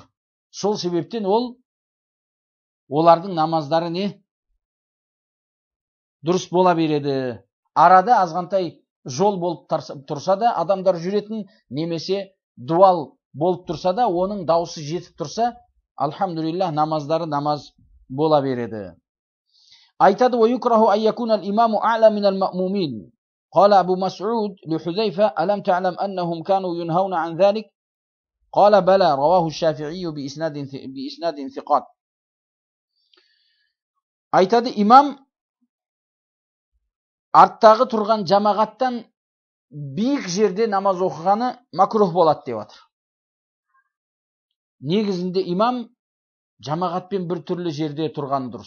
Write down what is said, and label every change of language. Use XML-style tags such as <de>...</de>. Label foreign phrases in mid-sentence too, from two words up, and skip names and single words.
<kk>Сол себептен олардың намаздары дұрыс бола береді. Арада азғантай жол болып тұрса да, адамдар жүретін, немесе дуал болып тұрса да, оның дауысы жетіп тұрса, алхамдулиллах, намаздары намаз бола береді. Айтады,</kk> <ar>وَيُكْرَهُ أَنْ يَكُونَ الْإِمَامُ أَعْلَى مِنَ الْمَأْمُومِينَ. قال أبو مسعود لحذيفة ألم تعلم أنهم كانوا ينهون عن ذلك؟ قال بلى رواه الشافعي بإسناد ثقات.</ar> <kk>Айтады, имам арттағы тұрған жамағаттан биік жерде намаз оқығаны макрух болады деп отыр. Негізінде имам жамағатпен бір түрлі жерде тұрған дұрыс.</kk>